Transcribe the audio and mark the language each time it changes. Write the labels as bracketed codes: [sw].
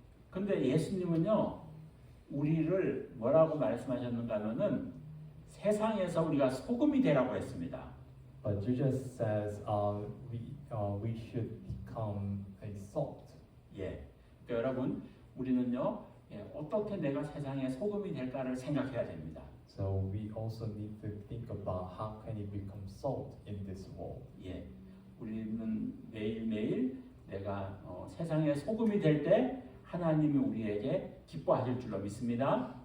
[ko] 근데 예수님은요, 우리를 뭐라고 말씀하셨는가 하면은 세상에서 우리가 소금이 되라고 했습니다. [en] But Jesus says we should become a salt. [ko] 예. 그러니까 여러분, 우리는요, 어떻게 내가 세상의 소금이 될까를 생각해야 됩니다. [en] So we also need to think about how can you become salt in this world. [ko] 예. 우리는 매일매일 내가 세상의 소금이 될 때 하나님이 우리에게 기뻐하실 줄로 믿습니다.